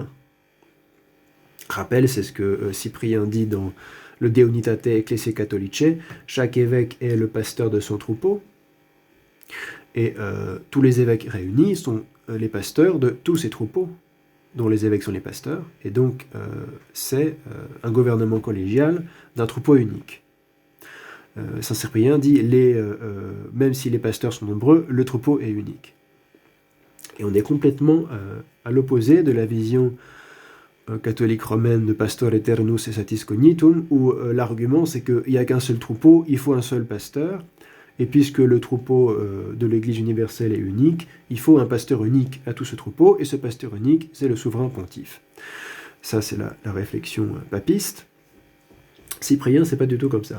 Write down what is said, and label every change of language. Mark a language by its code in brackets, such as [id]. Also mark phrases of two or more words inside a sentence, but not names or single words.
[fr] Rappel, c'est ce que Cyprien dit dans le De Unitate Ecclesiae Catholice, chaque évêque est le pasteur de son troupeau, et tous les évêques réunis sont les pasteurs de tous ces troupeaux, dont les évêques sont les pasteurs, et donc c'est un gouvernement collégial d'un troupeau unique. Saint Cyprien dit, même si les pasteurs sont nombreux, le troupeau est unique. Et on est complètement à l'opposé de la vision catholique romaine de pastor aeternus et satis cognitum, où l'argument c'est qu'il n'y a qu'un seul troupeau, il faut un seul pasteur, et puisque le troupeau de l'Église universelle est unique, il faut un pasteur unique à tout ce troupeau, et ce pasteur unique, c'est le souverain pontife. Ça, c'est la réflexion papiste. Cyprien, c'est pas du tout comme ça.